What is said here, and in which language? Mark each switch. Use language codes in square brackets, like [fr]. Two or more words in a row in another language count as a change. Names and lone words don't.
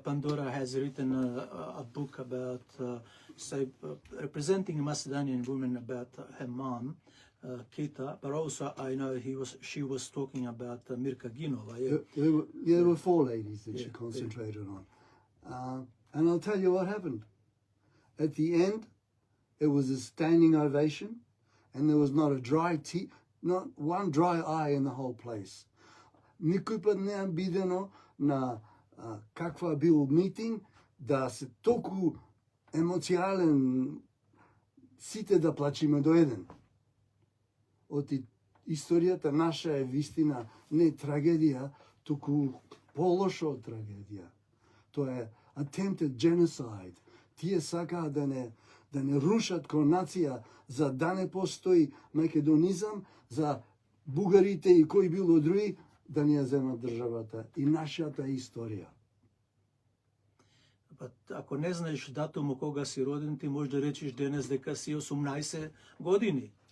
[en] Pandora has written a book about, representing Macedonian women about her mom, Kita, but also I know she was talking about Mirka Ginova. Yeah. There were 4 ladies that she Yeah, concentrated on. And I'll tell you what happened. At the end, it was a standing ovation, and there was not one dry eye in the whole place. [mk] Никој пат не е бидено на каква бил митинг да се толку емоцијален сите да плачиме до еден. Оти историјата наша е вистина не трагедија, туку полошо од трагедија. Тоа е [en] attempted genocide. [mk] Тие сакаа да не рушат ко нација, за да не постои македонизам, за бугарите и кои било други да ни ја земат државата и нашата историја. Ако не знаеш датум кога си роден, ти можеш да речеш денес дека си 18 години.